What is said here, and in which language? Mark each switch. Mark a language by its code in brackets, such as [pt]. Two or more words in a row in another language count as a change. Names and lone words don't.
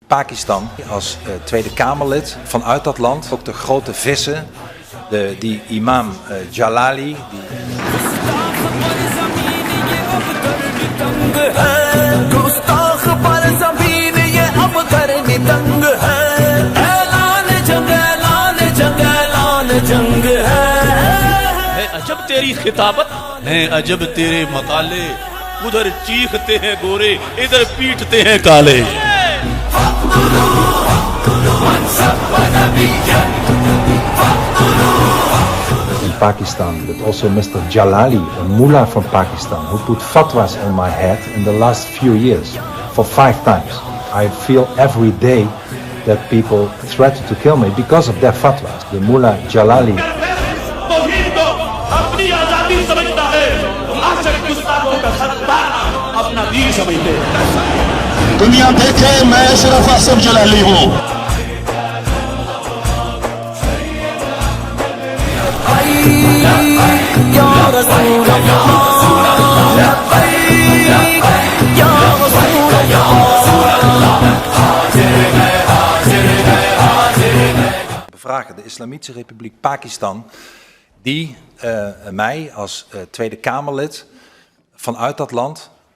[nl] Pakistan als Tweede Kamerlid vanuit dat land. Ook de grote vissen, die imam Jalali. [hi] अजब तेरी खिताबत है अजब तेरे मकाले उधर चीखते हैं गोरे इधर पीटते हैं काले [en] In Pakistan, but also Mr. Jalali, a mullah from Pakistan, who put fatwas on my head in the last few years for 5 times. I feel every day that people threaten to kill me because of their fatwas. The mullah Jalali. [hi] दुनिया देखे मैं सिर्फ आसिफ जलाली हूँ [nl] Bevragen de Islamitische Republiek Pakistan die mij als Tweede Kamerlid vanuit dat land